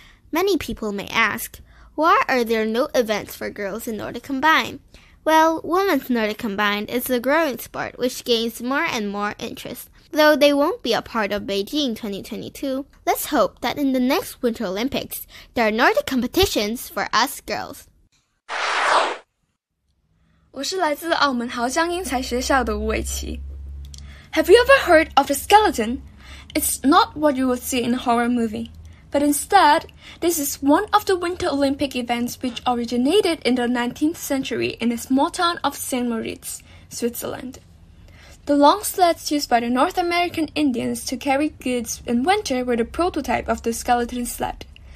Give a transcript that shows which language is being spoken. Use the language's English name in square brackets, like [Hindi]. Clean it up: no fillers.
[English] Many people may ask,Why are there no events for girls in Nordic Combined? Well, women's Nordic Combined is a growing sport which gains more and more interest. Though they won't be a part of Beijing 2022, let's hope that in the next Winter Olympics, there are Nordic competitions for us girls. [Chinese] 我是来自澳门濠江英才学校的吴伟琪。 [English] Have you ever heard of the skeleton? It's not what you would see in a horror movie. But instead, this is one of the Winter Olympic events which originated in the 19th century in a small town of St. Moritz, Switzerland. The long sleds used by the North American Indians to carry goods in winter were the prototype of the skeleton sled.